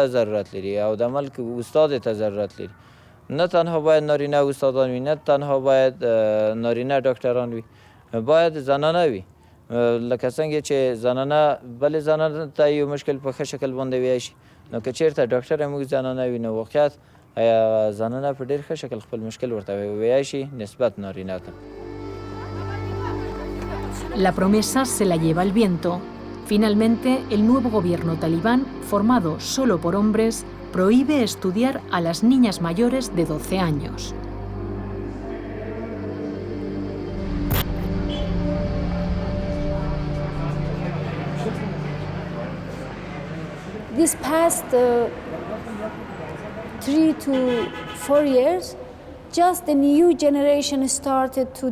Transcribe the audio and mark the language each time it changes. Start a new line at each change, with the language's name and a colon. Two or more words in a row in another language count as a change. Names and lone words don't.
Pashto: ضرورت لري او د ملک استاد ته ضرورت لري نه تنها باید نارینه استادان وي نه تنها باید نارینه ډاکټران وي باید زنانه وي لکه څنګه چې زنانه بل زنانه ته یو مشکل په ښه شکل باندې ویای شي نو که چیرته ډاکټر موږ زنانه وي نو واقعیت زنانه په ډېر ښه شکل خپل مشکل ورته ویای شي نسبت نارینه ته.
Spanish: La promesa se la lleva el viento. Finalmente, el nuevo gobierno talibán, formado solo por hombres, prohíbe estudiar a las niñas mayores de 12 años.
English: This past 3 to 4 years, just the new generation started to